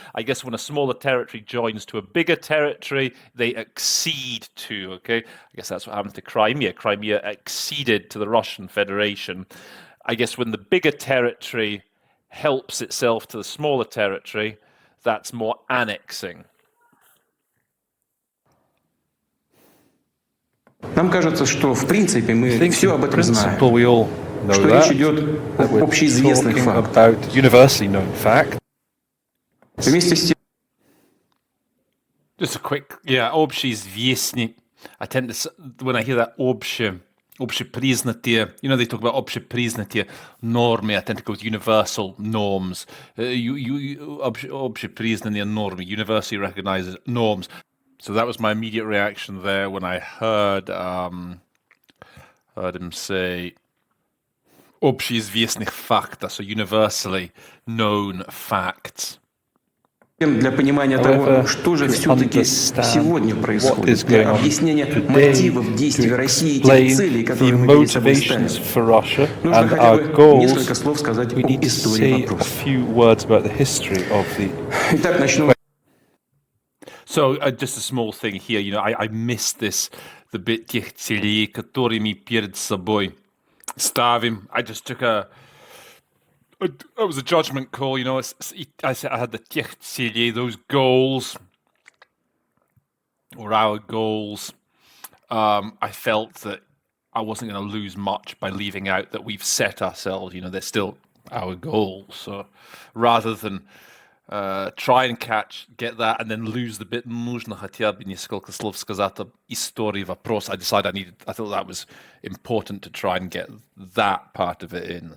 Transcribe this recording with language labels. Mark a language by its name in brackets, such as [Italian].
[English] I guess when a smaller territory joins to a bigger territory, they accede to, okay? I guess that's what happened to Crimea. Crimea acceded to the Russian Federation. I guess when the bigger territory helps itself to the smaller territory, that's more annexing. [Russian] Нам кажется, что в принципе мы все об этом знаем. [English] We all know [Russian] что речь идет об общеизвестных фактах. [English] Universally known fact. [Russian] Вместе с тем. [English] Just a quick, общеизвестный. I tend to, when I hear that общепризнатые, they talk about [Russian] общепризнатые нормы, [English] I tend to go with universal norms. [Russian] Общепризнанные нормы, [English] universally recognized norms. So that was my immediate reaction there when I heard him say [Russian] общеизвестных фактов, [English] so universally known facts. [Russian] Для понимания того, что же все-таки сегодня происходит, для объяснения мотивов действий России и тех целей, которые мы перед собой ставим, нужно хотя бы несколько слов сказать об истории вопроса. Итак, начну. [English] So just a small thing here, I missed this, the bit [Russian] тех целей, которые мы перед собой ставим. [English] I just took it was a judgment call, I said I had the [Russian] тех целей, [English] those goals, or our goals. I felt that I wasn't going to lose much by leaving out that we've set ourselves, they're still our goals. So rather than try and get that, and then lose the bit. [Russian] Нужно хотя бы несколько слов сказать об истории вопрос. [English] I decided I thought that was important to try and get that part of it in.